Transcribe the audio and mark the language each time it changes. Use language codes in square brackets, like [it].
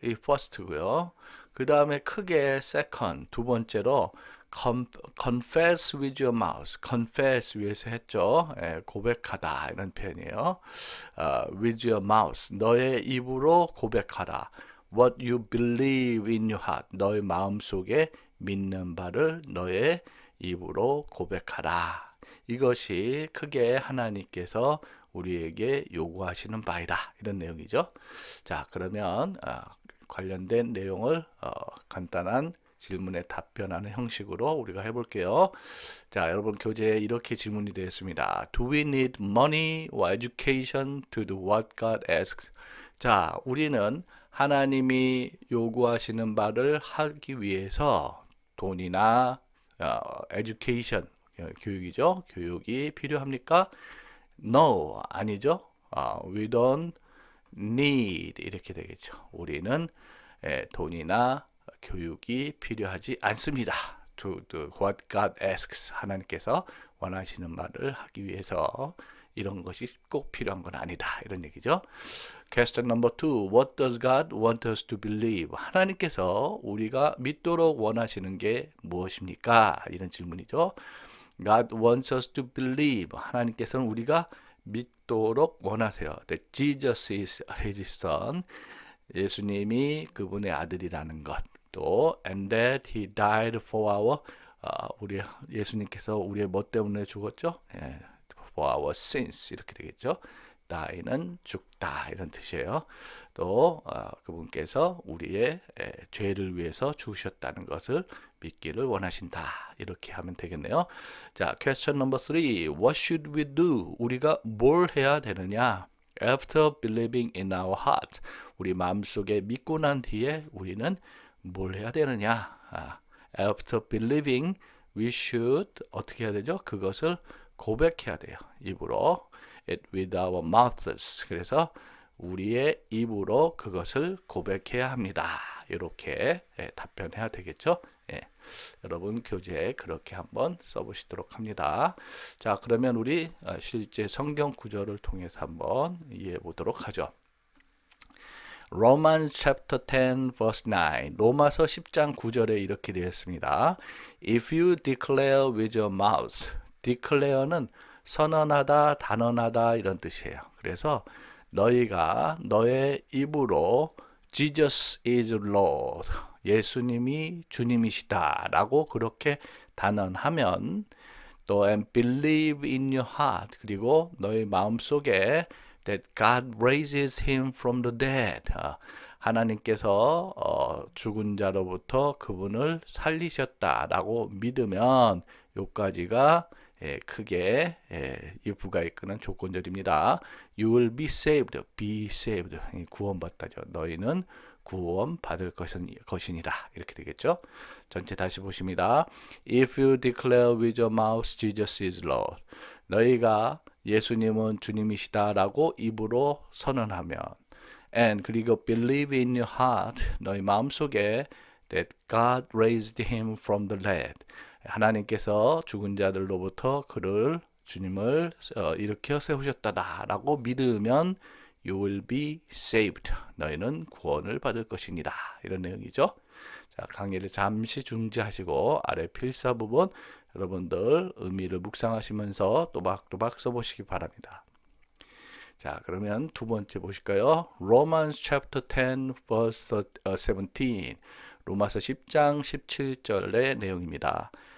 [ko] 이 first고요. 그 다음에 크게 second, 두 번째로 [en] confess with your mouth. [ko] confess 위에서 했죠. 고백하다 이런 표현이에요. [en] with your mouth. [ko] 너의 입으로 고백하라. [en] What you believe in your heart. [ko] 너의 마음속에 믿는 바를 너의 입으로 고백하라. 이것이 크게 하나님께서 우리에게 요구하시는 바이다. 이런 내용이죠. 자, 그러면 관련된 내용을 간단한 질문에 답변하는 형식으로 우리가 해볼게요. 자, 여러분 교재에 이렇게 질문이 되어 있습니다. [en] Do we need money or education to do what God asks? [ko] 자, 우리는 하나님이 요구하시는 바를 하기 위해서 돈이나 education, 교육이죠. 교육이 필요합니까? No, 아니죠. [en] We don't need [ko] 이렇게 되겠죠. 우리는 돈이나 교육이 필요하지 않습니다. [en] To do what God asks. [ko] 하나님께서 원하시는 말을 하기 위해서 이런 것이 꼭 필요한 건 아니다. 이런 얘기죠. [en] Question number 2. What does God want us to believe? [ko] 하나님께서 우리가 믿도록 원하시는 게 무엇입니까? 이런 질문이죠. [en] God wants us to believe. [ko] 하나님께서는 우리가 믿도록 원하세요. [en] That Jesus is his son. [ko] 예수님이 그분의 아들이라는 것. 또 [en] and that he died for our [ko] 우리 예수님께서 우리의 뭐 때문에 죽었죠? [en] for our sins [ko] 이렇게 되겠죠. die는 죽다 이런 뜻이에요. 또 그분께서 우리의 죄를 위해서 죽으셨다는 것을 믿기를 원하신다. 이렇게 하면 되겠네요. [en] 자, question number 3. What should we do? [ko] 우리가 뭘 해야 되느냐? [en] After believing in our heart, [ko] 우리 마음속에 믿고 난 뒤에 우리는 뭘 해야 되느냐? [en] After believing, we should [ko] 어떻게 해야 되죠? 그것을 고백해야 돼요. 입으로. [en] It with our mouths. [ko] 그래서 우리의 입으로 그것을 고백해야 합니다. 이렇게 답변해야 되겠죠? 예. 여러분 교재에 그렇게 한번 써보시도록 합니다. 자, 그러면 우리 실제 성경 구절을 통해서 한번 이해해 보도록 하죠. [en] Romans chapter 10 verse 9 [ko] 로마서 10장 9절에 이렇게 되어 있습니다. [en] If you declare with your mouth declare는 [ko] 선언하다, 단언하다 이런 뜻이에요. 그래서 너희가 너의 입으로 [en] Jesus is Lord [ko] 예수님이 주님이시다 라고 그렇게 단언하면 또 [en] and believe in your heart [ko] 그리고 너의 마음속에 [en] that God raises him from the dead [ko] 하나님께서 죽은 자로부터 그분을 살리셨다라고 믿으면 요까지가 크게 if가 이끄는 조건절입니다. [en] You will be saved, be saved [ko] 구원받다죠. 너희는 구원받을 것이니라 이렇게 되겠죠. 전체 다시 보십니다. [en] If you declare with your mouth Jesus is Lord [ko] 너희가 예수님은 주님이시다라고 입으로 선언하면 [en] and [ko] 그리고 [en] believe in your heart [ko] 너희 마음속에 [en] that God raised him from the dead [ko] 하나님께서 죽은 자들로부터 그를 주님을 일으켜 세우셨다라고 믿으면 [en] you will be saved. [ko] 너희는 구원을 받을 것이니라. 이런 내용이죠. 자, 강의를 잠시 중지하시고 아래 필사 부분 여러분들 의미를 묵상하시면서 또박또박 써보시기 바랍니다. 자, 그러면 두 번째 보실까요? [en] Romans chapter 10 verse 17 [ko] 로마서 10장 17절의 내용입니다.